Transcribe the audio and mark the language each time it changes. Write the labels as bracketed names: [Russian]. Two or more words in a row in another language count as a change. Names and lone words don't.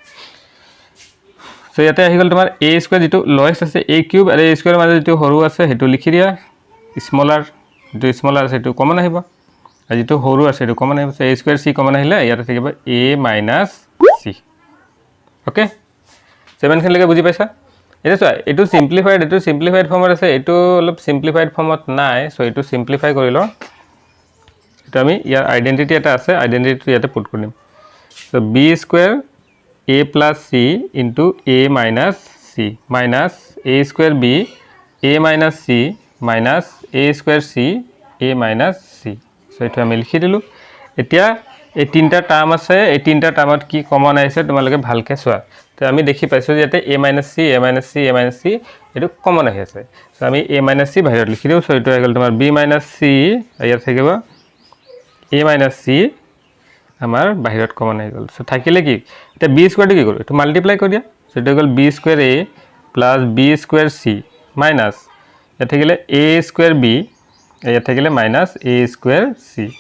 [Assamese] সো ইয়াতে আহি গল তোমাৰ [English] a square [Assamese] যেটো লোয়েষ্ট আছে [English] a cube [Assamese] আৰু [English] a square [Assamese] মাজে যেটো সৰু আছে হেতু লিখি দিয়া স্মলাৰ যেটো স্মলাৰ আছে হেতু কমন আহিব আৰু যেটো সৰু আছে হেতু কমন আহিব সো [English] a square c common [Assamese] আহিলে ইয়াতে থাকিব a - c ওকে 7 খিনলৈকে বুজি পাইছা এটা চোৱা এটো [English] simplified form [Assamese] আছে এটো অলপ [English] simplified form [Assamese] নাই সো এটো সিম্পলিফাই কৰি ল এটা আমি ইয়াৰ আইডেন্টিটি এটা আছে আইডেন্টিটি ইয়াতে পুট কৰিম সো [English] b square a plus c into a minus c minus a square b a minus c minus a square c a minus c so [Assamese] এটা আমি লিখি দিলু এতিয়া এই তিনটা টার্ম আছে এই তিনটা টার্মত কি কমন আছে তোমালকে ভালকে সোয়া তো আমি দেখি পাইছো যে ইয়াতে [English] a minus c a minus c a minus c [Assamese] এটো কমন আছে সো আমি [English] a minus c [Assamese] বাহিৰত লিখি দিও সো এটো হৈ গল তোমাৰ [English] b minus c [Assamese] ইয়াত থাকিব [English] a minus c [Assamese] আমাৰ বাহিৰত কমন হৈ গল সো থাকিলে কি এটা [English] b square [Assamese] কি কৰো এটো মাল্টিপ্লাই কৰি দিয়া সো এটো গল [English] b square a plus b square c minus [Assamese] এটা থাকিলে [English] a square b [Assamese] এটা থাকিলে [English] minus a square c